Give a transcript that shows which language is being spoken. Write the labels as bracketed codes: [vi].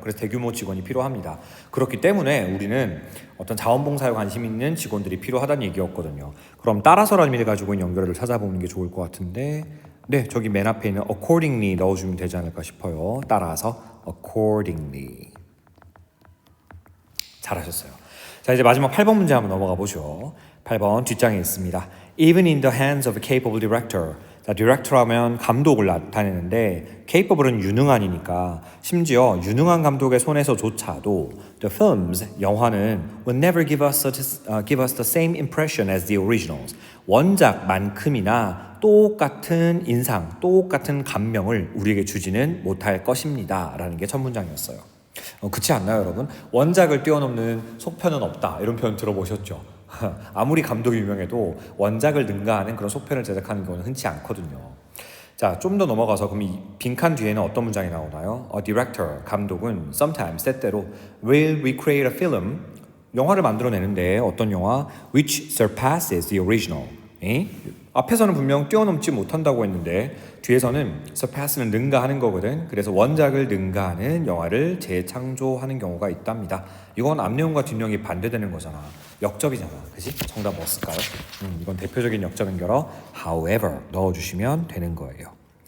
[ko] 그래서 대규모 직원이 필요합니다. 그렇기 때문에 우리는 어떤 자원봉사에 관심 있는 직원들이 필요하다는 얘기였거든요. 그럼 따라서라는 의미를 가지고 있는 연결을 찾아보는 게 좋을 것 같은데, 네, 저기 맨 앞에 있는 accordingly 넣어주면 되지 않을까 싶어요. 따라서 accordingly. 잘하셨어요. 자, 이제 마지막 8번 문제 한번 넘어가 보죠. 8번 뒷장에 있습니다. [en] Even in the hands of a capable director. [ko] 자, 디렉터라면 감독을 나타내는데 capable은 유능한이니까 심지어 유능한 감독의 손에서조차도 [en] the films, [ko] 영화는 [en] will never give us the same impression as the originals. [ko] 원작만큼이나 똑같은 인상, 똑같은 감명을 우리에게 주지는 못할 것입니다. 라는 게 첫 문장이었어요. 그렇지 않나요, 여러분? 원작을 뛰어넘는 속편은 없다. 이런 표현 들어보셨죠? 아무리 감독이 유명해도 원작을 능가하는 그런 속편을 제작하는 경우는 흔치 않거든요. 자, 좀 더 넘어가서 그럼 이 빈칸 뒤에는 어떤 문장이 나오나요? [en] A director, [ko] 감독은 [en] sometimes, [ko] 때때로 [en] will recreate a film, [ko] 영화를 만들어내는데 어떤 영화? [en] which surpasses the original. [ko] 앞에서는 분명 뛰어넘지 못한다고 했는데 뒤에서는 surpass는 능가하는 거거든. 그래서 원작을 능가하는 영화를 재창조하는 경우가 있답니다. 이건 앞내용과 뒷내용이 반대되는 거잖아. 역접이잖아. 그치? 정답 뭐 쓸까요? 이건 대표적인 역접 연결어 however 넣어주시면 되는 거예요.